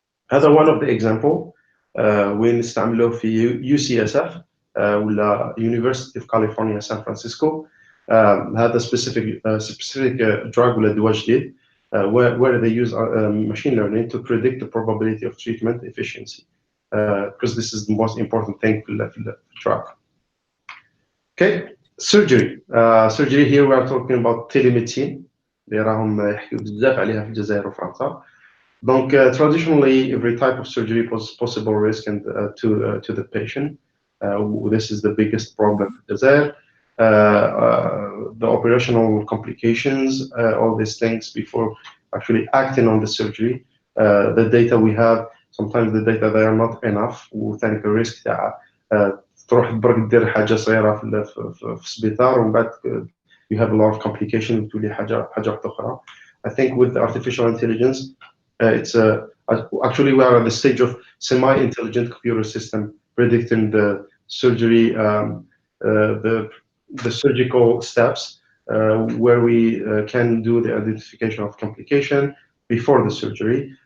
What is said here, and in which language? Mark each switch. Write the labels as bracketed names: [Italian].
[Arabic] هذا [English] one of the example [Arabic] وين نستعملوه في [English] UCSF ولا University of California San Francisco. هذا specific drug [Arabic] ولا دواء جديد [English] where they use machine learning to predict the probability of treatment efficiency because this is the most important thing في the drug. Okay, surgery. Surgery here we are talking about telemedicine [Arabic] اللي راهم يحكيو بزاف عليها في الجزائر وفرنسا. [French] Donc [English] traditionally every type of surgery poses possible risk and to the patient. This is the biggest problem in Jazair. The operational complications, all these things before actually acting on the surgery. The data we have, sometimes the data they are not enough. [Arabic] وثاني الريسك تاع تروح برك دير حاجة صغيرة في السبيطار ومن بعد [English] you have a lot of complications [Arabic] وتولي حاجة أخرى. [English] I think with artificial intelligence, it's actually we are at the stage of semi-intelligent computer system predicting the surgery, the surgical steps where we can do the identification of complication before the surgery.